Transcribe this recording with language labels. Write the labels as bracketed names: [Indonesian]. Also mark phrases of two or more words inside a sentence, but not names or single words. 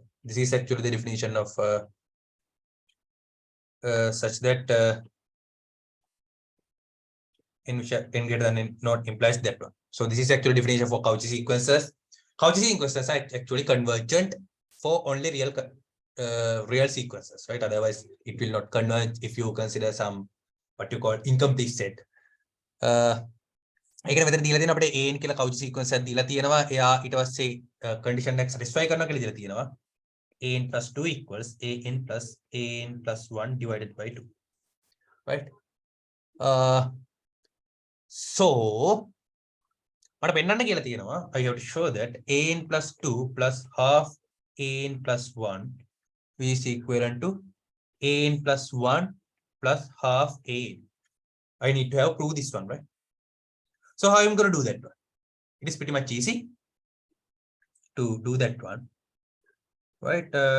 [English] This is actually the definition of such that n greater than n not implies that one. So this is actually definition for Cauchy sequences. Cauchy sequences are actually convergent for only real sequences, right? Otherwise, it will not converge if you consider some what you call incomplete set. [Sinhala] ඒකනේ මෙතන දීලා තියෙනවා අපිට an කියලා Cauchy sequence එකක් දීලා තියෙනවා. එයා ඊට පස්සේ condition එක satisfy කරනවා කියලා දීලා තියෙනවා. [English] an plus 2 equals an plus 1 divided by 2. Right? So [Sinhala] මට පෙන්නන්න කියලා තියෙනවා. [English] I have to show that an plus 2 plus half an plus 1 is equivalent to an plus 1 plus half an. I need to have prove this one, right? So how I'm going to do that one? It is pretty much easy to do that one, right?